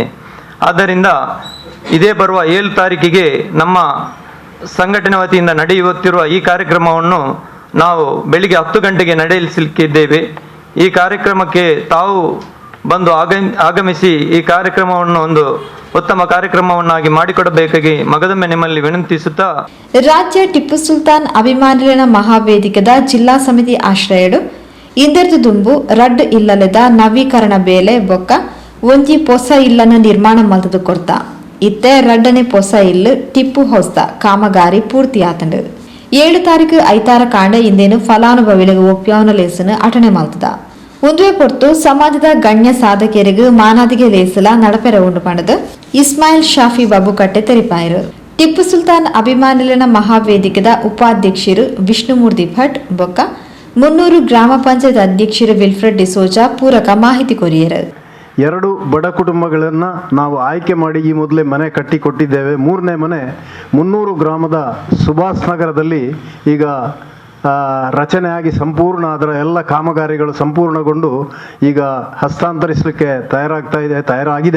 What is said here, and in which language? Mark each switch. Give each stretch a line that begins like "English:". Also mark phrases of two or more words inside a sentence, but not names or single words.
Kannada: ಆದ್ದರಿಂದ ಇದೇ ಬರುವ 7 ತಾರೀಕಿಗೆ ನಮ್ಮ ಸಂಘಟನೆ ವತಿಯಿಂದ ನಡೆಯುತ್ತಿರುವ ಈ ಕಾರ್ಯಕ್ರಮವನ್ನು ನಾವು ಬೆಳಿಗ್ಗೆ 10 ಗಂಟೆಗೆ ನಡೆಸಲಿಕ್ಕಿದ್ದೇವೆ. ಈ ಕಾರ್ಯಕ್ರಮಕ್ಕೆ ತಾವು ಬಂದು ಆಗಮಿಸಿ ಈ ಕಾರ್ಯಕ್ರಮವನ್ನು ಒಂದು ಉತ್ತಮ ಕಾರ್ಯಕ್ರಮವನ್ನಾಗಿ ಮಾಡಿಕೊಡಬೇಕಾಗಿ ಮಗದೊಮ್ಮೆ ನಿಮ್ಮಲ್ಲಿ ವಿನಂತಿಸುತ್ತಾ
Tulu: ರಾಜ್ಯ ಟಿಪ್ಪು ಸುಲ್ತಾನ್ ಅಭಿಮಾನಿಗಳ ಮಹಾವೇದಿಕೆದ ಜಿಲ್ಲಾ ಸಮಿತಿ ಆಶ್ರಯಡು ಇಂದೆರ್ದು ದುಂಬು ರಡ್ ಇಲ್ಲಲೆದ ನವೀಕರಣ ಬೇಲೆ ಬೊಕ್ಕ ಒಂಜಿ ಪೊಸ ಇಲ್ಲನ ನಿರ್ಮಾಣ ಮಲ್ತದು ಕೊಡ್ತ ಇತ್ತೆ ರಡ್ಡನೆ ಪೊಸ ಇಲ್ಲು ಟಿಪ್ಪು ಹೊಸ್ತ ಕಾಮಗಾರಿ ಪೂರ್ತಿ ಆತಂಡು 7 ತಾರೀಕು ಐತಾರ ಕಾಂಡ ಇಂದೇನು ಫಲಾನುಭವಿಗಳಿಗೆ ಒಪ್ಯಾವನ ಲೇಸನು ಅಟನೆ ಮಲ್ತದ ಒಂದುವೆ ಪೊರ್ತು ಸಮಾಜದ ಗಣ್ಯ ಸಾಧಕರಿಗೆ ಮಾನಾದಿಗೆ ಲೇಸಲ ನಡಪೆರ ಉಂಡು ಪಣದು ಇಸ್ಮಾಯಿಲ್ ಶಾಫಿ ಬಾಬುಕಟ್ಟೆ ತೆರಿಪಾಯರು. ಟಿಪ್ಪು ಸುಲ್ತಾನ್ ಅಭಿಮಾನಿಲನ ಮಹಾವೇದಿಕೆದ ಉಪಾಧ್ಯಕ್ಷರು ವಿಷ್ಣುಮೂರ್ತಿ ಭಟ್ ಬೊಕ್ಕ 300 ಗ್ರಾಮ ಪಂಚಾಯತ್ ಅಧ್ಯಕ್ಷರು ವಿಲ್ಫ್ರೆಡ್ ಡಿಸೋಜಾ ಪೂರಕ ಮಾಹಿತಿ ಕೊರಿಯರು.
Kannada: 2 ಬಡ ಕುಟುಂಬಗಳನ್ನು ನಾವು ಆಯ್ಕೆ ಮಾಡಿ ಈ ಮೊದಲೇ ಮನೆ ಕಟ್ಟಿ ಕೊಟ್ಟಿದ್ದೇವೆ. 3ನೇ ಮನೆ 300 ಗ್ರಾಮದ ಸುಭಾಷ್ ನಗರದಲ್ಲಿ ಈಗ ರಚನೆಯಾಗಿ ಸಂಪೂರ್ಣ ಅದರ ಎಲ್ಲ ಕಾಮಗಾರಿಗಳು ಸಂಪೂರ್ಣಗೊಂಡು ಈಗ ಹಸ್ತಾಂತರಿಸಲಿಕ್ಕೆ ತಯಾರಾಗಿದೆ.